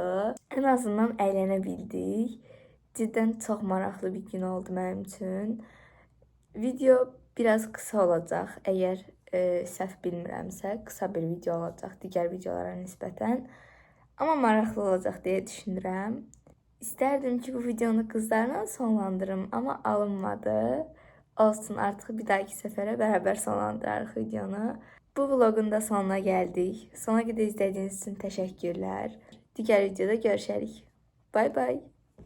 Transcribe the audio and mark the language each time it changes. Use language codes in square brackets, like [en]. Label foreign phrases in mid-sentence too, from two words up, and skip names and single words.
[az] Ən azından əylənə bildik. Cidden çox maraqlı bir gün oldu mənim üçün. Video biraz qısa olacaq, əgər səhv bilmirəmsə, qısa bir video olacaq digər videolara nisbətən. Amma maraqlı olacaq deyə düşünürəm. [tr] İsterdim ki bu videonu kızlarla sonlandırım ama alınmadı. Olsun artık bir dahaki sefere beraber sonlandırırıq videonu. Bu vlogun da sonuna geldik. Sona kadar izlediğiniz için teşekkürler. Diğer videoda görüşerik. [en] Bye bye.